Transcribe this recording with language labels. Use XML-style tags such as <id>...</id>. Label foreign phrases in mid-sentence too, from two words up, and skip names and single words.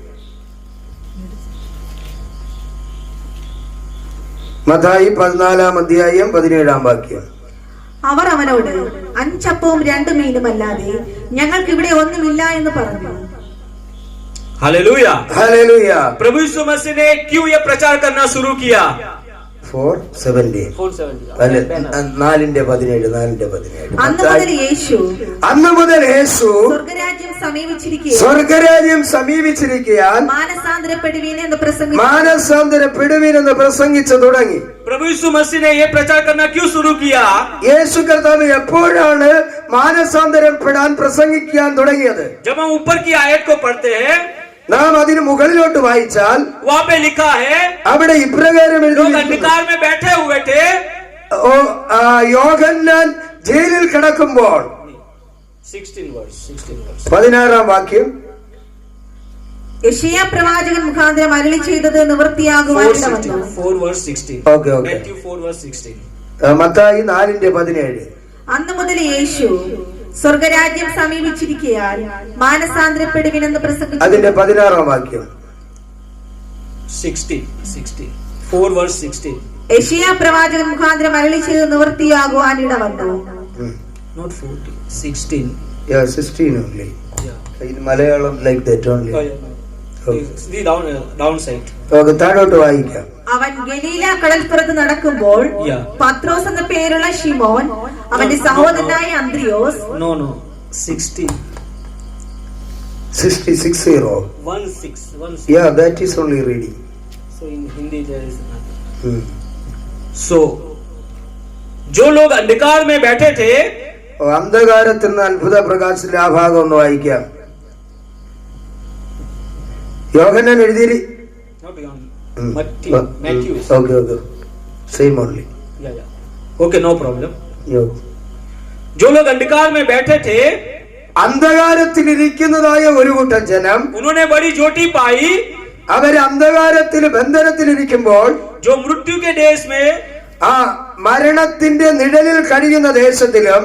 <ml>മത്തായി 14:17 അവർ അവനോട് 5 അപ്പവും 2 മീനും അല്ലാതെ ഞങ്ങൾക്ക് ഇവിടെ ഒന്നുമില്ല എന്ന് പറഞ്ഞു.</ml> <hi>हालेलुया.</hi> <ml>ഹല്ലേലൂയ.</ml> <hi>प्रभु यीशु मसीह ने क्यों यह प्रचार करना शुरू किया? 4:17. 4:17.</hi> <ml>അന്ന് മുതൽ യേശു സ്വർഗരാജ്യം സമീപിച്ചിരിക്കാൻ മാനസാന്തരപ്പെടുവീൻ എന്ന് പ്രസംഗിച്ചു തുടങ്ങി.</ml> <hi>प्रभु यीशु मसीह ने यह प्रचार करना क्यों शुरू किया?</hi> <ml>യേശു കർത്താവ് എപ്പോഴാണ് മാനസാന്തരപ്പെടാൻ പ്രസംഗിക്കാൻ തുടങ്ങിയത്?</ml> <hi>जब हम ऊपर की आयत को पढ़ते हैं,</hi> <ml>നാം അതിന് മുകളിലോട്ട് വായിച്ചാൽ</ml> <hi>वहाँ पे लिखा है,</hi> <ml>അവിടെ ഇപ്രകാരം</ml> <hi>लोग</hi> <ml>എഴുതിയിരിക്കുന്നു.</ml> <hi>अंधकार में बैठे हुए थे.</hi> <ml>യോഹന്നാൻ ജയിലിൽ കിടക്കുമ്പോൾ</ml> <en>16 verse.</en> <ml>16 വാക്യം, യെശയ്യാ പ്രവാചകൻ മുഖാന്തരം അരുളി ചെയ്തത് നിവൃത്തിയാകുവാൻ ഇടവന്നു.</ml> <en>4 verse 16.</en> <ml>ഓക്കെ.</ml> <en>Matthew 4 verse 16.</en> <ml>മത്തായി 4:17. അന്ന് മുതൽ യേശു സ്വർഗരാജ്യം സമീപിച്ചിരിക്കയാൽ മാനസാന്തരപ്പെടുവിനെന്ന് പ്രസംഗിച്ചു. അതിന്റെ 16 വാക്യം,</ml> <en>16. 4 verse 16.</en> <ml>യെശയ്യാ പ്രവാചകൻ മുഖാന്തരം അരുളി ചെയ്തത് നിവൃത്തിയാകുവാൻ ഇടവന്നു.</ml> <en>Not 14. 16. 16 only. Yeah. In Malayalam like that only. Oh, yeah. The downside.</en> <ml>ഓക്കെ, താഴോട്ട് വായിക്കാം. അവൻ ഗലീല കടൽപ്പുറത്ത് നടക്കുമ്പോൾ</ml> <en>Yeah.</en> <ml>പത്രോസ് എന്ന പേരുള്ള ശിമോൻ അവന്റെ സഹോദരനായ അന്ത്രിയോസ്</ml> <en>No. 16. 60. 1:6. Yeah, that is only reading. So in Hindi there is nothing.</en> <hi>So जो लोग अंधकार में बैठे थे,</hi> <ml>അന്ധകാരത്തിൽ നിന്ന് അത്ഭുത പ്രകാശത്തിലെ ആ ഭാഗം ഒന്ന് വായിക്കാം. യോഹന്നാൻ എഴുതി.</ml> <en>not Matthew. Okay. Same only. Yeah. Okay, no problem.</en> <ml>യോ.</ml> <hi>जो लोग अंधकार में बैठे थे,</hi> <ml>അന്ധകാരത്തിൽ ഇരിക്കുന്നതായ ഒരു കൂട്ടം ജനം</ml> <hi>उन्होंने बड़ी ज्योति पाई.</hi> <ml>അവർ അന്ധകാരത്തിൽ ബന്ധനത്തിലിരിക്കുമ്പോൾ</ml> <hi>जो मृत्यु के देश में,</hi> <ml>ആ മരണത്തിന്റെ നിഴലിൽ കഴിയുന്ന ദേശത്തിലും</ml>